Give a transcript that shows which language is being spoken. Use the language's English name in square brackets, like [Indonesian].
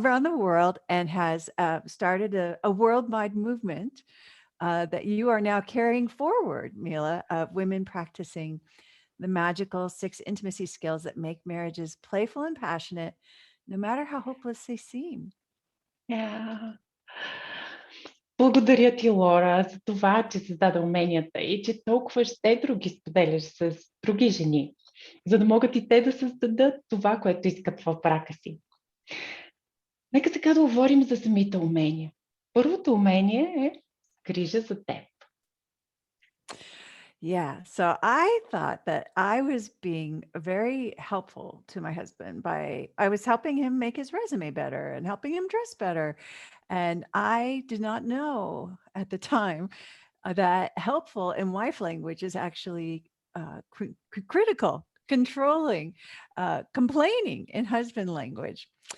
[English] around the world, and has started a worldwide movement that you are now carrying forward, Mila, of women practicing the magical 6 intimacy skills that make marriages playful and passionate, no matter how hopeless they seem. Yeah. [Bulgarian] Благодаря ти, Лора, за това, че създаде уменията и че толкова щедро ги споделяш с други жени, за да могат и те да създадат това, което искат в брака си. Нека сега да говорим за самите умения. Първото умение е грижа за теб. [English] Yeah. So I thought that I was being very helpful to my husband by I was helping him make his resume better and helping him dress better. And I did not know at the time that helpful in wife language is actually critical, controlling, complaining in husband language.